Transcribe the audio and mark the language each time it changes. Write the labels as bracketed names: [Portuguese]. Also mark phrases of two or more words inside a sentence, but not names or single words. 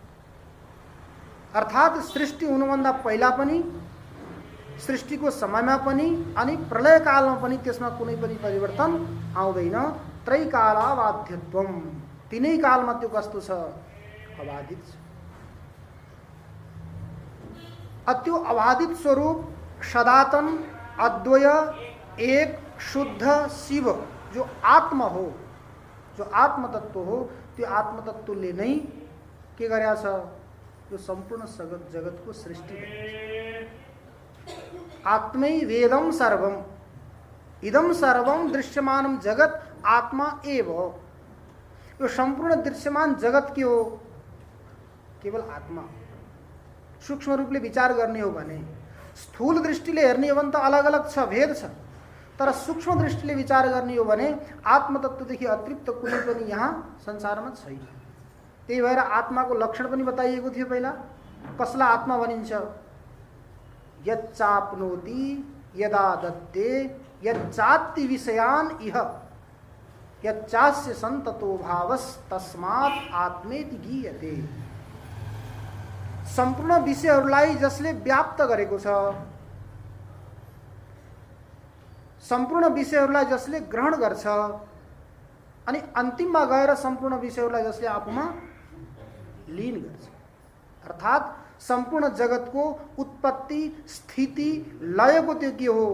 [Nepali] अर्थात् सृष्टि हुनुभन्दा पहिला पनि, सृष्टिको समयमा पनि अनि प्रलय कालमा पनि त्यसमा कुनै पनि परिवर्तन आउँदैन। त्रैकालाबाध्यत्वम, तीनै कालमा त्यो कस्तो छ? अबाधित छ। त्यो अबाधित स्वरूप सनातन, अद्वय, एक, शुद्ध शिव जो आत्मा हो, जो आत्म तत्व हो, त्यो आत्म तत्वले नै के गरेको छ? यो सम्पूर्ण जगतको सृष्टि [Sanskrit] आत्मै वेदम सर्वम, इदम सर्वम दृश्यमानम जगत आत्मा एव। [Nepali] यो सम्पूर्ण दृश्यमान जगत के हो? केवल आत्मा। सूक्ष्म रूपले विचार गर्ने हो भने, स्थूल दृष्टिले हेर्ने हो भने त अलग अलग छ, भेद छ। तर सूक्ष्म दृष्टिले विचार गर्ने हो भने आत्मतत्वदेखि अतिरिक्त कुनै पनि यहाँ संसारमा छैन। त्यही भएर आत्माको लक्षण पनि बताइएको थियो पहिला। कसलाई आत्मा भनिन्छ? [Sanskrit] यच्चाप्नोति यदा दत्ते यच्चात्ति विषयान इह यच्चास्य संततो भावस तस्मात् आत्मेति गीयते। [Nepali] सम्पूर्ण विषयहरूलाई जसले व्याप्त गरेको छ, सम्पूर्ण विषयहरूलाई जसले ग्रहण गर्छ अनि अन्तिममा गएर सम्पूर्ण विषयहरूलाई जसले आफूमा लीन गर्छ, अर्थात् सम्पूर्ण जगतको उत्पत्ति, स्थिति, लयको त्यो के हो?